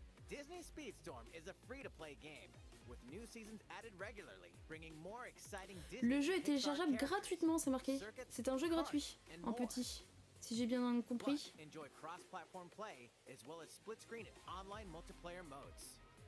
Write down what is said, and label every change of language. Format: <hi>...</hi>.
<en>Disney Speedstorm is a free-to-play game with new seasons added regularly, bringing more exciting Disney.</en> <fr>Le jeu est téléchargeable gratuitement, c'est marqué. C'est un jeu gratuit, en petit, si j'ai bien compris.</fr> <en>Enjoy cross-platform play as well as split-screen and online multiplayer modes.</en>